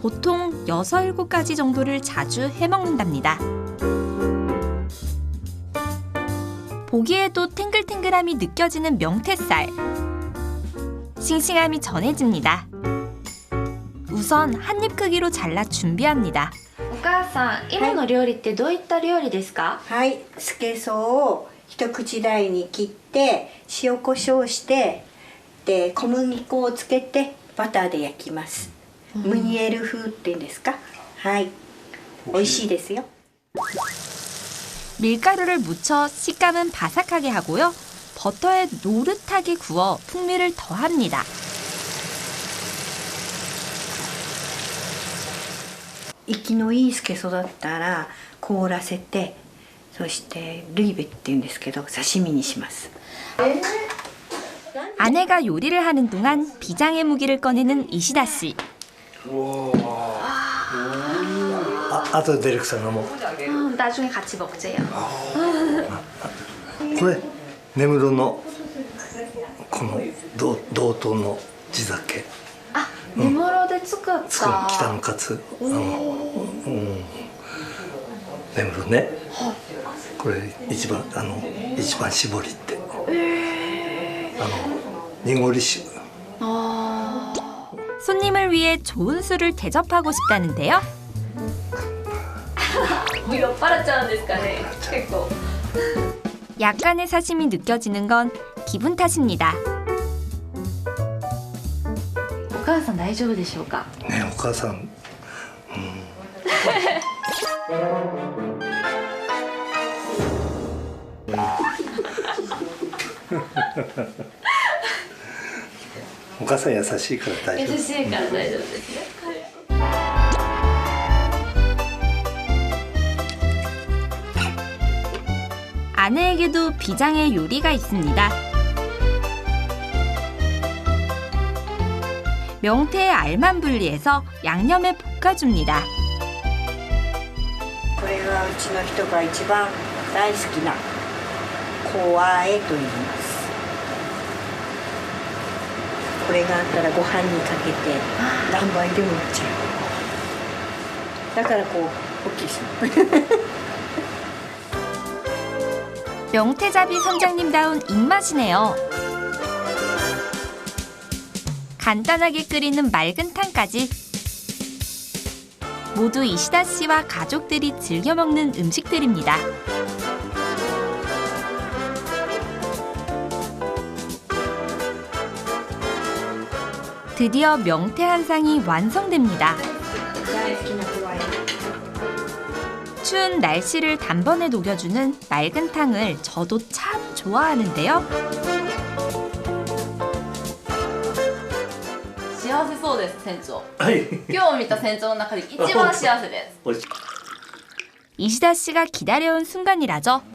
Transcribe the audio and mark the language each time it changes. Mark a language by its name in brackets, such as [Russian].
[Korean] 보통 6, 7가지 정도를 자주 해먹는답니다. 보기에도 탱글탱글함이 느껴지는 명태살. 싱싱함이 전해집니다. 우선 한 입 크기로 잘라 준비합니다. [Japanese] お母さん、今の料理ってどういった料理ですか？はい、スケソウを一口大に切って塩コショウしてで小麦粉をつけてバターで焼きます、ムニエル風っていうんですか。はい、美味しいですよ。 [Korean] 밀가루를 묻혀 식감은 바삭하게 하고요. 버터에 노릇하게 구워 풍미를 더합니다. [Japanese] 生きのいいスケソウだったら凍らせて、そしてルイベっていうんですけど刺身にします。 [Korean] 아내가 요리를 하는 동안 비장의 무기를 꺼내는 이시다 씨. [Japanese] あとでディレクター飲もう。 [Korean] 나중에 같이 먹재요. [Japanese] これ根室のこの道東の地酒。 아,根室で作った。北のカツ。根室ね。これ一番搾りって。濁り酒。 [Korean] 손님을 위해 좋은 술을 대접하고 싶다는데요. [Japanese] 뭐酔っ払っちゃうんですかね。結構。 [Korean] 약간의 사심이 느껴지는 건 기분 탓입니다. [Japanese] お母さん大丈夫でしょうか？ね、お母さん。お母さん優しいから大丈夫。優しいから大丈夫ですね。 [Korean] 아내에게도 비장의 요리가 있습니다. 명태의 알만 분리해서 양념에 볶아줍니다. [Japanese] これはうちの人が一番大好きなコアエと言います。これがあったらご飯にかけて何杯でもいっちゃう。だからこう大きいです。 [Korean] 명태잡이 선장님다운 입맛이네요. 간단하게 끓이는 맑은 탕까지 모두 이시다 씨와 가족들이 즐겨 먹는 음식들입니다. 드디어 명태 한 상이 완성됩니다. 추운 날씨를 단번에 녹여주는 맑은 탕을 저도 참 좋아하는데요. [Japanese] 幸せそうです船長。はい今日見た船長の中で一番幸せです。 [Korean] 이시다 씨가 기다려온 순간이라죠.